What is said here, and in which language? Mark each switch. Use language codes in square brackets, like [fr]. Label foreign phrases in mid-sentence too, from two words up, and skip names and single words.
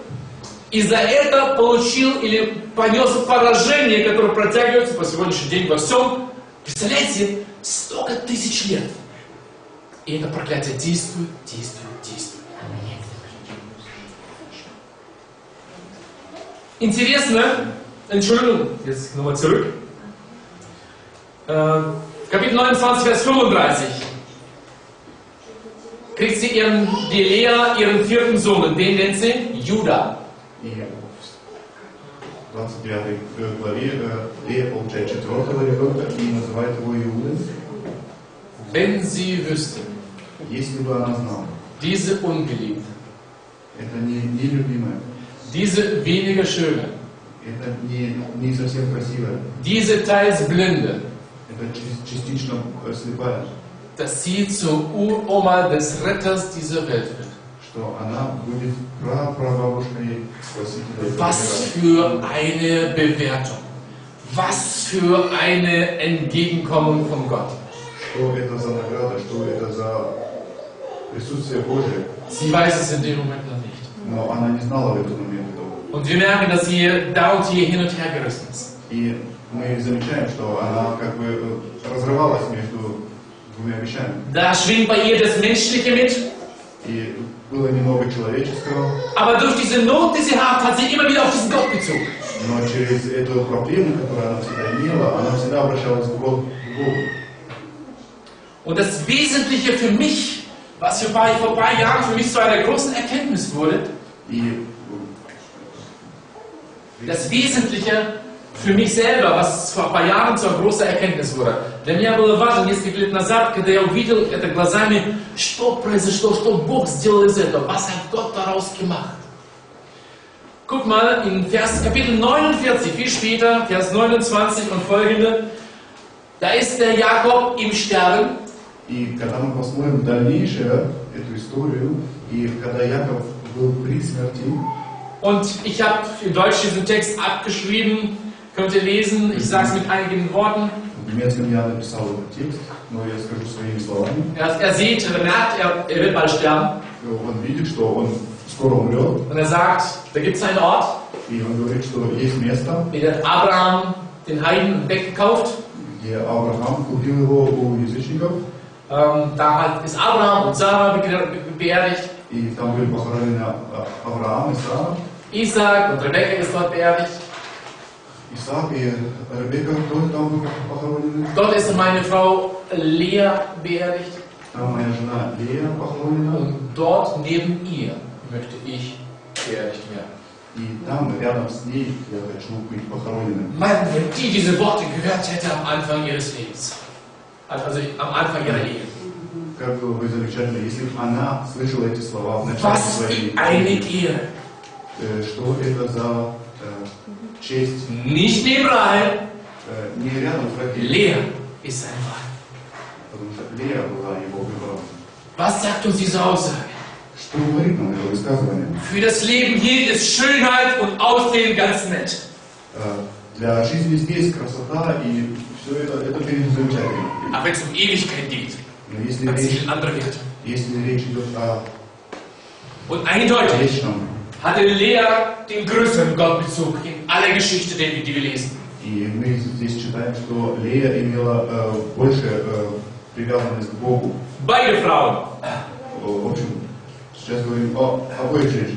[ru] И за это получил или понес поражение, которое протягивается по сегодняшний день во всем. Представляете, столько тысяч лет. И это проклятие действует, действует, действует. Интересно, [de] Entschuldigung, jetzt nochmal zurück. Kapitel 29, Vers 35. Kriegt sie die Lea ihren vierten Sohn, und den nennt sie Judah. [ru] И в 29 главе Лея получает четвертого ребенка и называет его Иудой. [de] Wenn sie wüsste, [ru] Если бы она знала, [de] diese Ungeliebte, [ru] это не любимая, [de] diese weniger schöne, [ru] это не совсем красивая, [de] diese teils blinde, [ru] это частично слепая, [de] dass sie zur Uroma des Retters dieser Welt wird. [ru] что она будет прабабушкой Спасителя. [de] Was für eine Bewertung, was für eine Entgegenkommung von Gott. [ru] Что это за награда, что это за присутствие Божие. [de] Sie weiß es in dem Moment noch nicht. [ru] Но она не знала в этот момент этого. [de] Und wir merken, dass sie da und hier hin und her gerissen ist. [ru] И мы замечаем, что она как бы разрывалась между двумя вещами. [de] Da schwingt bei ihr das Menschliche mit. [ru] И было немного человеческого. [de] Aber durch diese Not, die sie hat sie immer wieder auf diesen Gott gezogen. [ru] Но через эту проблему, которую она всегда имела, она всегда обращалась к Богу. [de] Und das Wesentliche für mich, was vor ein paar Jahren für mich zu einer großen Erkenntnis wurde, [ru] И [de] Das Wesentliche für mich selber, was vor ein paar Jahren zur großen Erkenntnis wurde. [ru] Для меня было важно несколько лет назад, когда я увидел это глазами, что произошло, что Бог сделал из этого, [de] was hat Gott daraus gemacht. Guck mal in Kapitel 49, viel später, Vers 29 und folgende, da ist der Jakob im Sterben. [ru] И когда мы посмотрим дальнейшее эту историю, и когда Яков был при смерти, [de] und ich habe in Deutsch diesen Text abgeschrieben, könnt ihr lesen, ich sage es mit einigen Worten. [ru] в немецком я написал этот текст, но я скажу своими словами. [de] Er merkt, er wird bald sterben. [ru] Он видит, что он скоро умрет. [de] Und er sagt, da gibt es einen Ort. [ru] И он говорит, что есть место, [de] Wie hat Abraham den Heiden weggekauft. [ru] где Авраам купил его у язычников. [de] Da ist Abraham und Sarah beerdigt. [ru] И там были похоронены Авраам и Сара. [de] Isaac und Rebekka ist dort beerdigt. [ru] Исаак и Ребекка тоже там были похоронены. [de] Dort ist meine Frau Lea beerdigt. [ru] Там моя жена Лея похоронена. [de] Und dort neben ihr möchte ich beerdigt werden. [ru] И там рядом с ней я хочу быть похороненным. [de] Mann, wenn die diese Worte gehört hätte am Anfang ihres Lebens. Also am Anfang ihrer Ehe. [ru] Как было бы замечательно, если бы она слышала эти слова в начале [de] Was [ru] своей [de] für eine [ru] жизни. [de] Ehre. [ru] Что это за честь? [de] Nicht neben Rahel. [ru] Не рядом с Рахиль, [de] Lea ist sein Weib. [ru] потому что Лея была его выбором. [de] Was sagt uns diese Aussage? [ru] Что говорит нам это высказывание? [de] Für das Leben hier ist Schönheit und Aussehen ganz nett. [ru] Для жизни здесь красота и все это перед замечательно. [de] Aber wenn es um Ewigkeit geht, [ru] Но если [de] dann [ru] речь, [de] sind andere Werte. [ru] речь идет о [de] Und eindeutig [ru] вечном, [de] hatte Lea den größeren Gottbezug in aller Geschichte, die wir lesen. [ru] и мы здесь читаем, что Лея имела больше привязанность к Богу. [de] Beide Frauen [ru] В общем, сейчас говорим о обоих женщинах.